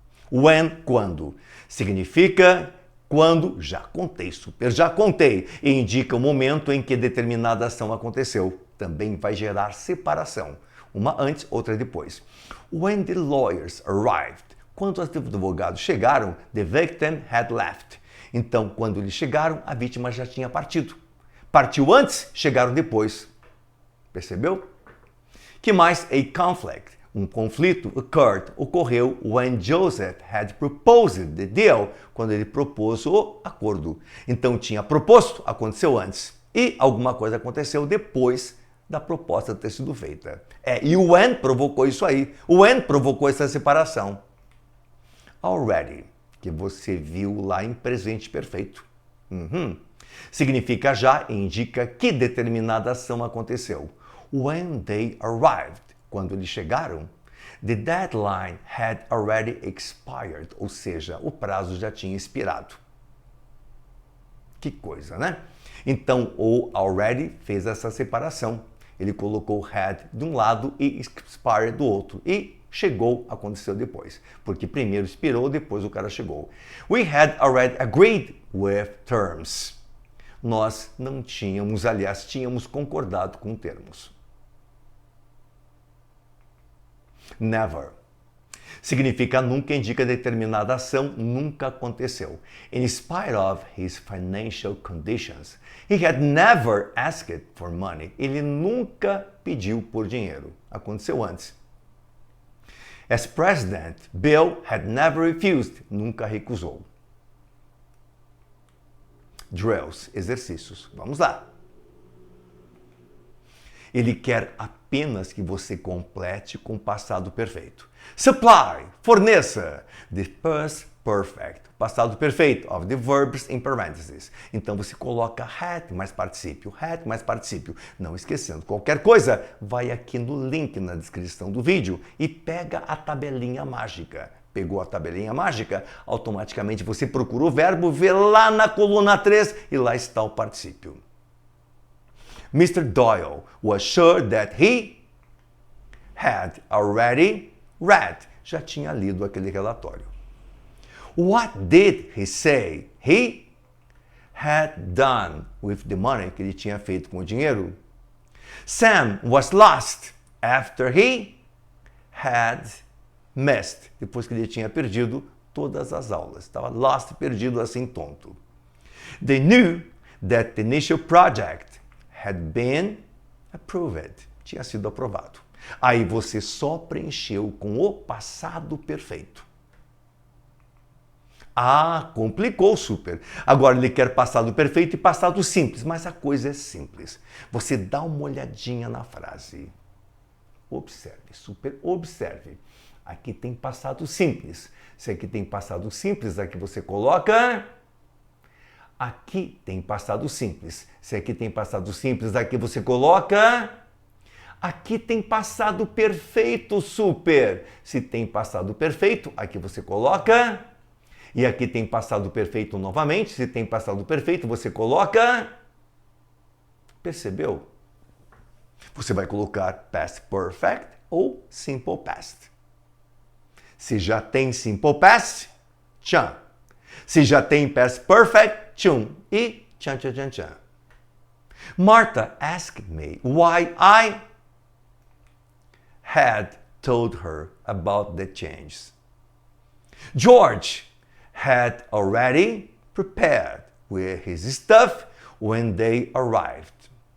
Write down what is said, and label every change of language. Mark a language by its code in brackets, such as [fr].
[pt] When, quando, significa quando, já contei, super já contei, e indica o momento em que determinada ação aconteceu. Também vai gerar separação. Uma antes, outra depois. [en] When the lawyers arrived. [pt] Quando os advogados chegaram, [en] the victim had left. [pt] Então, quando eles chegaram, a vítima já tinha partido. Partiu antes, chegaram depois. Percebeu? Que mais? [en] A conflict. [pt] Um conflito ocorreu [en] when Joseph had proposed the deal, [pt] quando ele propôs o acordo. Então, tinha proposto, aconteceu antes. E alguma coisa aconteceu depois da proposta ter sido feita. E o when provocou isso aí. O when provocou essa separação. Already, que você viu lá em presente perfeito. Significa já e indica que determinada ação aconteceu. [en] When they arrived, [pt] quando eles chegaram, [en] the deadline had already expired, [pt] ou seja, o prazo já tinha expirado. Que coisa, né? Então, o already fez essa separação. Ele colocou had de um lado e expired do outro. E chegou, aconteceu depois. Porque primeiro expirou, depois o cara chegou. [en] We had already agreed with terms. [pt] Nós não tínhamos, aliás, tínhamos concordado com termos. Never. Significa nunca, indica determinada ação, nunca aconteceu. [en] In spite of his financial conditions, he had never asked for money. [pt] Ele nunca pediu por dinheiro. Aconteceu antes. [en] As president, Bill had never refused. [pt] Nunca recusou. Drills, exercícios. Vamos lá. Ele quer apenas que você complete com o passado perfeito. [en] Supply, [pt] forneça. [en] The past perfect, [pt] passado perfeito, [en] of the verbs in parentheses. [pt] Então você coloca had mais particípio, Não esquecendo, qualquer coisa, vai aqui no link na descrição do vídeo e pega a tabelinha mágica. Pegou a tabelinha mágica, automaticamente você procura o verbo, vê lá na coluna 3 e lá está o particípio. [en] Mr. Doyle was sure that he had already read. [pt] Já tinha lido aquele relatório. [en] What did he say he had done with the money [pt] que ele tinha feito com o dinheiro? [en] Sam was lost after he had missed. [pt] Depois que ele tinha perdido todas as aulas. Estava lost, perdido assim, tonto. [en] They knew that the initial project had been approved. [pt] Tinha sido aprovado. Aí você só preencheu com o passado perfeito. Ah, complicou super. Agora ele quer passado perfeito e passado simples, mas a coisa é simples. Você dá uma olhadinha na frase. Observe, super, observe. Aqui tem passado simples. Se aqui tem passado simples, aqui você coloca... Aqui tem passado simples. Se aqui tem passado simples, aqui você coloca... Aqui tem passado perfeito, super. Se tem passado perfeito, aqui você coloca... E aqui tem passado perfeito novamente. Se tem passado perfeito, você coloca... Percebeu? Você vai colocar past perfect ou simple past. Se já tem simple past, tchan. Se já tem past perfect, tchum. E tchan, tchan, tchan, tchan. [en] Martha asked me why I had told her about the changes. George had already prepared with his stuff when they arrived.